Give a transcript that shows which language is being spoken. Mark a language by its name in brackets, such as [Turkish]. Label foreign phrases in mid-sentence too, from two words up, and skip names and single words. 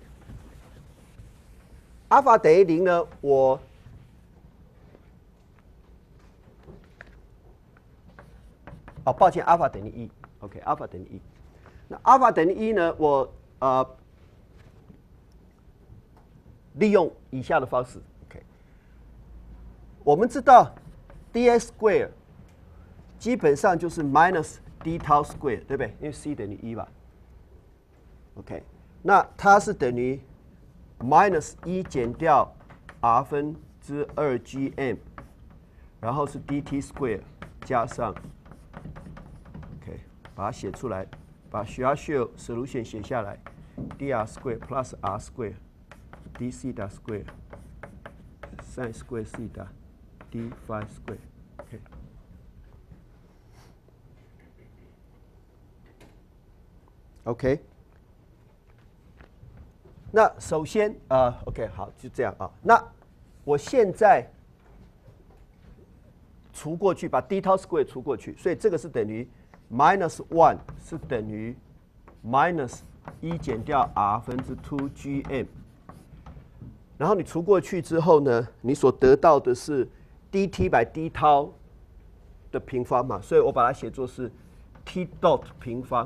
[Chinese] 阿尔法等于0呢，抱歉，阿尔法等于1。OK， 阿尔法等于1。那阿尔法等于1呢， 利用以下的方式 ，OK。我们知道 [English] ds square [Chinese] 基本上就是 [English] minus d tau square， [Chinese] 对不对？因为 c 等于1吧 ，OK。那它是等于 minus 1减掉 r 分之2 gm， 然后是 [English] dt square [Chinese] 加上 ，OK， 把它写出来，把 [English] Schwarzschild solution [Chinese] 写下来 ， [English] dr square plus r square d theta square sin square theta d phi square， [Chinese] OK。OK， 那首先OK 好，就这样啊。那我现在除过去，把 d tau square 除过去，所以这个是等于 minus 1是等于 minus 1减掉 r 分之2 gm， 然后你除过去之后呢，你所得到的是 [English] dt by d tau [Chinese] 的平方嘛，所以我把它写作是 [English] t dot [Chinese] 平方。